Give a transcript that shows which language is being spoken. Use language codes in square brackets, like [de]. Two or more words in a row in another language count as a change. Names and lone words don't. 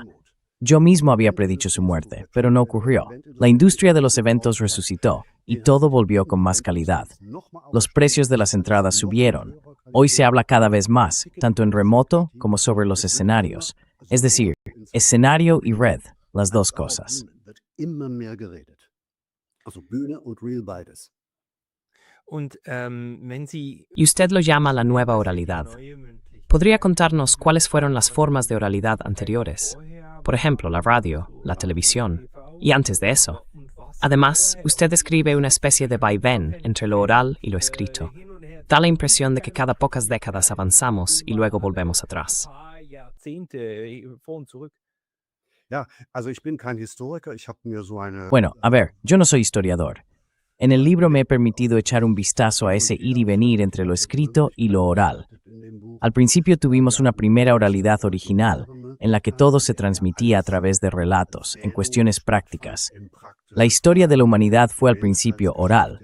[es] Yo mismo había predicho su muerte, pero no ocurrió. La industria de los eventos resucitó y todo volvió con más calidad. Los precios de las entradas subieron. Hoy se habla cada vez más, tanto en remoto como sobre los escenarios. Es decir, escenario y red, las dos cosas. [de] Immer mehr geredet. Also Bühne und Real beides. Und wenn Sie [es] Y usted lo llama la nueva oralidad. ¿Podría contarnos cuáles fueron las formas de oralidad anteriores? Por ejemplo, la radio, la televisión, y antes de eso. Además, usted describe una especie de vaivén entre lo oral y lo escrito. Da la impresión de que cada pocas décadas avanzamos y luego volvemos atrás. [de] Jahrzehnte vor und zurück. Ja, also ich bin kein Historiker, ich habe mir so eine [es] Bueno, a ver, yo no soy historiador. En el libro me he permitido echar un vistazo a ese ir y venir entre lo escrito y lo oral. Al principio tuvimos una primera oralidad original, en la que todo se transmitía a través de relatos, en cuestiones prácticas. La historia de la humanidad fue al principio oral.